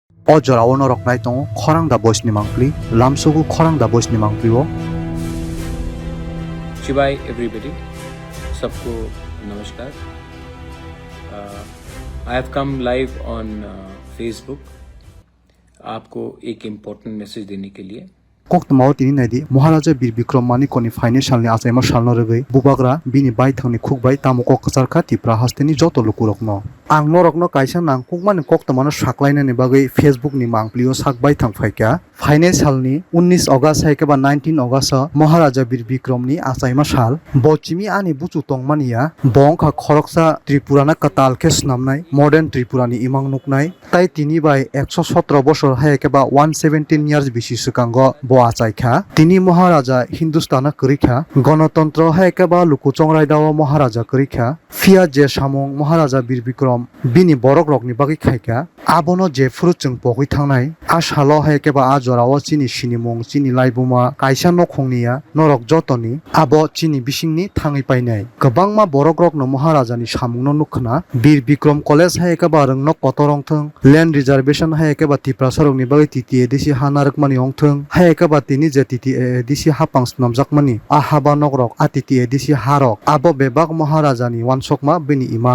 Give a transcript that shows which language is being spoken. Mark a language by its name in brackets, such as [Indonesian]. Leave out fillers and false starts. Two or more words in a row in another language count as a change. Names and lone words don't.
[Kok Borok] Ojora ono rok nai tongo khorang da boys ni mangpli lamsogu khorang da boys ni mangpli o [Hindi] शिवाय एवरीबडी सबको नमस्कार [English] I have come live on Facebook [Hindi] आपको एक [English] important message [Hindi] देने के लिए [Kok Borok] Koktamao tini naidi Maharaja Bir Bikram Manikoni financial ni asaima shalno regai bubagra bini bai thangni khukbai tamoko kacharkha tipra hasteni joto lukurokno ang norokno kaisa nang kukmani koktamano saklaina ni bagai Facebook ni mangplio sakbai thangphaika financial ni 19 August haikeba 19 August Maharaja Bir Bikram ni asaima sal bochimi ani buchu tongmania bongkha khoroksa Tripurana katal ke snamnai modern Tripura ni imang nuknai tai tini bai 117 boshor haikeba 117 years bishi sukango আচাইখা তিনি মহারাজা হিন্দুস্তানা করিখা গণতন্ত্র হাইকেবা লুকুচংরাইদাও মহারাজা করিখা ফিয়া যে সামং মহারাজা বীর বিক্রম বিনি বরক রকনি বাকি খাইকা আবনো যে ফুরুচং পগৈ থাংনাই আসালো হাইকেবা আজরাও চিনি সিনিমং চিনি লাইবুমা কাইসা নখংনিয়া নরক যতনি আবো চিনি বিসিংনি থাঙै পাইনাই गोबांमा বরক রকনো মহারাজানি সামংনো নুখনা বীর বিক্রম কলেজ হাইকেবা রংনো কতরংথং [English] land reservation [Kok Borok] হাইকেবা তিপ্রা সরংনি বাকি তিতিয়ে দেশি হানারকমানি অংথং হাইকেবা তিনি যে তিতি এডিসি হাপাং স্নামজাকমানি আহাবা নগরক আতিতি এডিসি হারক আবো বেবাক মহারাজানি ওয়ানসকমা বিনি ইমাং